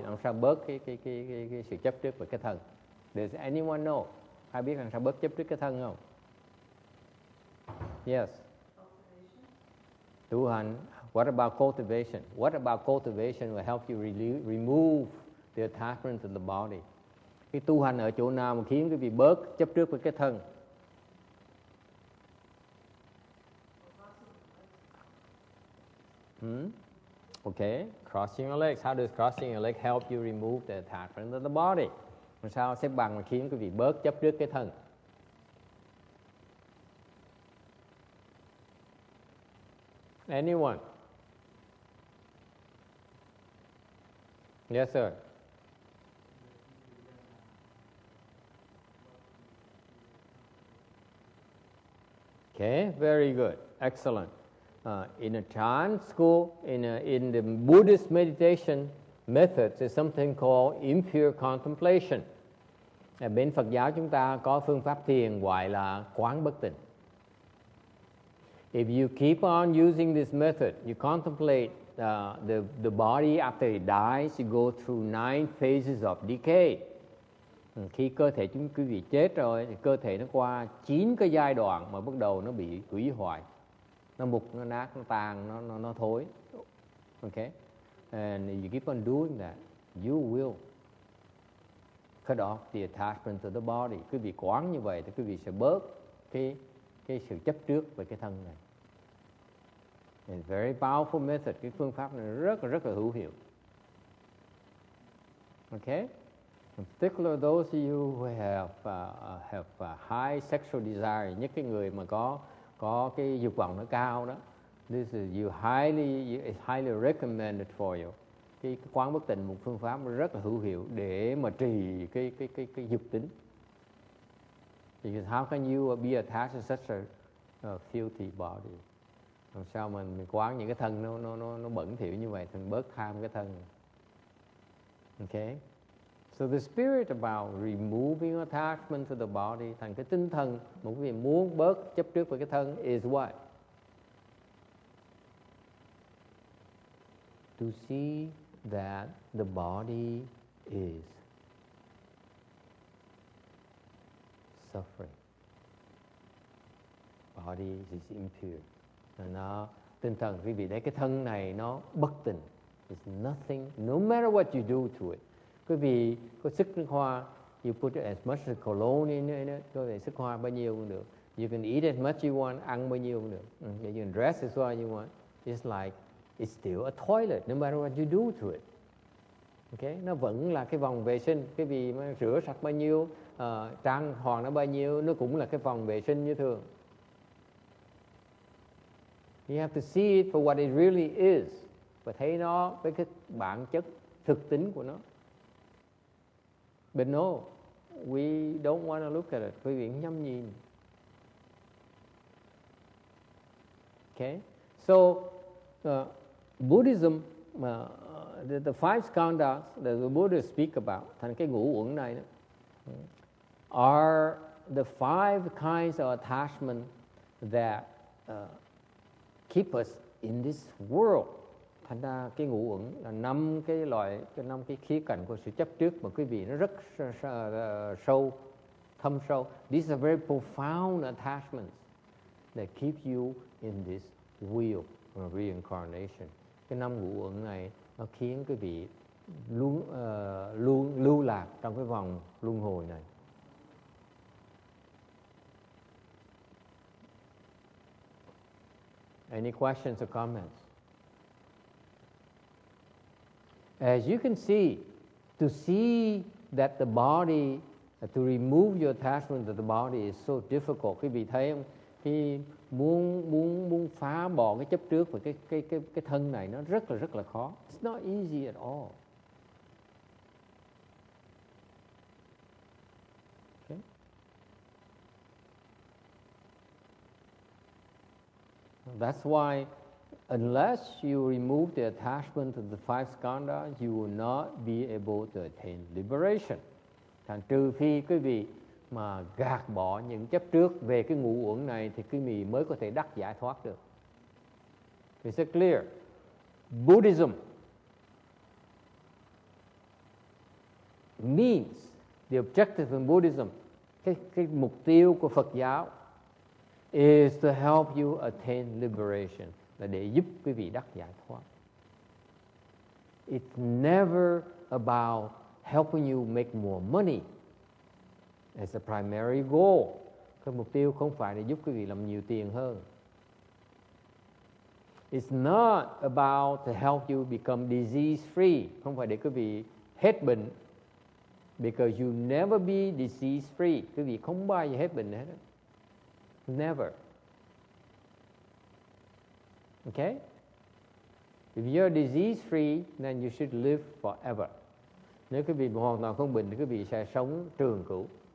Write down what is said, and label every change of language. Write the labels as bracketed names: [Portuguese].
[Vietnamese] Làm sao bớt cái sự chấp trước về cái thân? [English] Does anyone know? [Vietnamese] Ai biết làm sao bớt chấp trước cái thân không? [English] Yes. [Vietnamese] Tu hành. [English] What about cultivation? What about cultivation will help you remove the attachment to the body? [Vietnamese] Cái tu hành ở chỗ nào mà khiến quý vị bớt chấp trước với cái thân? [English] Okay, crossing your legs. How does crossing your legs help you remove the attachment to the body? [Vietnamese] Làm sao xếp bằng mà khiến quý vị bớt chấp trước cái thân? [English] Anyone? Yes, sir. Okay, very good, excellent. In a Chan school, in the Buddhist meditation methods, is something called impure contemplation. [Vietnamese] Bên Phật giáo chúng ta có phương pháp thiền gọi là quán bất tịnh. [English] If you keep on using this method, you contemplate the body after it dies, you go through 9 phases of decay. [Vietnamese] Khi cơ thể quý vị chết rồi, thì cơ thể nó qua 9 cái giai đoạn mà bắt đầu nó bị hủy hoại. Nó mục, nó nát, nó tàn, nó thối. Okay? [English] And you keep on doing that, you will cut off the attachment to the body. [Vietnamese] Quý vị quán như vậy thì quý vị sẽ bớt cái sự chấp trước về cái thân này. [English] It's very powerful method. [Vietnamese] Cái phương pháp này rất là hữu hiệu. [English] Okay? In particular, those of you who have high sexual desire, [Vietnamese] nhất cái người mà có cái dục vọng nó cao đó, [English] this is it's highly recommended for you. [Vietnamese] Cái quán bất tịnh một phương pháp rất là hữu hiệu để mà trì cái dục tính. [English] Because how can you be attached to such a filthy body? [Vietnamese] Làm sao mình quán những cái thân nó bẩn thỉu như vậy thì mình bớt tham cái thân. Okay? [English] So the spirit about removing attachment to the body, [Vietnamese] thành cái tinh thần mà quý vị muốn bớt chấp trước với cái thân [English] is what? To see that the body is suffering. Body is impure. [Vietnamese] Nó tinh thần quý vị thấy cái thân này nó bất tịnh. [English] It's nothing, no matter what you do to it. [Vietnamese] Quý vị có sức nước hoa, [English] you put as much as cologne in it, [Vietnamese] có thể sức hoa bao nhiêu cũng được. [English] You can eat as much you want, [Vietnamese] ăn bao nhiêu cũng được. [English] You can dress as well you want. It's like, it's still a toilet, no matter what you do to it. Okay? [Vietnamese] Nó vẫn là cái vòng vệ sinh. Cái vị mà rửa sạch bao nhiêu, trang hoàng nó bao nhiêu, nó cũng là cái vòng vệ sinh như thường. [English] You have to see it for what it really is. [Vietnamese] Và thấy nó với cái bản chất thực tính của nó. [English] But no, we don't want to look at it. [Vietnamese] Quý vị nhắm nhìn. [English] Okay? So, Buddhism, the five skandhas that the Buddha speak about, [Vietnamese] thành cái ngũ uẩn này đó, [English] are the five kinds of attachment that keep us in this world. [Vietnamese] Thành ra cái ngũ uẩn là năm cái khía cạnh của sự chấp trước mà quý vị nó rất sâu, thâm sâu. [English] These are very profound attachments that keep you in this wheel of reincarnation. [Vietnamese] Cái năm ngũ uẩn này nó khiến quý vị luôn lưu lạc trong cái vòng luân hồi này. [English] Any questions or comments? As you can see, to see that the body, to remove your attachment to the body is so difficult. [Vietnamese] Quý vị thấy không? Khi muốn phá bỏ cái chấp trước và cái thân này nó rất là khó. [English] It's not easy at all. Okay? That's why unless you remove the attachment to the five skandhas, you will not be able to attain liberation. [Vietnamese] Thành trừ phi quý vị mà gạt bỏ những chấp trước về cái ngũ uẩn này thì quý vị mới có thể đắc giải thoát được. [English] Is it clear? Buddhism means the objective in Buddhism, [Vietnamese] cái mục tiêu của Phật giáo [English] is to help you attain liberation, [Vietnamese] là để giúp quý vị đắc giải thoát. [English] It's never about helping you make more money as a primary goal. [Vietnamese] Cái mục tiêu không phải để giúp quý vị làm nhiều tiền hơn. [English] It's not about to help you become disease free. [Vietnamese] Không phải để quý vị hết bệnh. [English] Because you never be disease free. [Vietnamese] Quý vị không bao giờ hết bệnh hết. [English] Never. Okay? If you're disease free, then you should live forever. [Vietnamese] Nếu quý vị hoàn toàn không bệnh thì quý vị sẽ sống trường cửu.